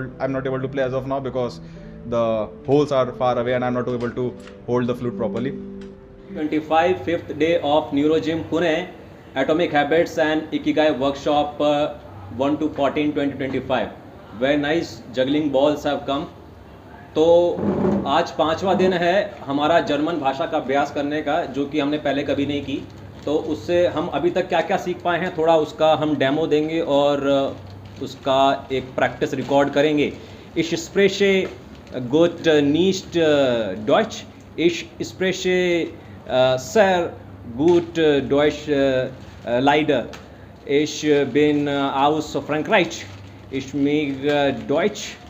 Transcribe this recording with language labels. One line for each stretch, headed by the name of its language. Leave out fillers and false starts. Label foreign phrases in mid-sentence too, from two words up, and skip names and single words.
English: I'm not able to play as of now because the holes are far away and I'm not able to hold the flute properly. 25 5th day of Neurogym Pune Atomic Habits and Ikigai Workshop 1 to 14 2025. Very nice juggling balls have come.
Hindi: तो आज 5वां दिन है हमारा जर्मन भाषा का अभ्यास करने का, जो कि हमने पहले कभी नहीं की। तो उससे हम अभी तक क्या क्या सीख पाए हैं थोड़ा उसका हम डेमो देंगे और उसका एक
English: practice record
Hindi: करेंगे।
German: Ich spreche gut nicht Deutsch. Ich spreche sehr gut Deutsch leider. Ich bin aus Frankreich. Ich mag Deutsch.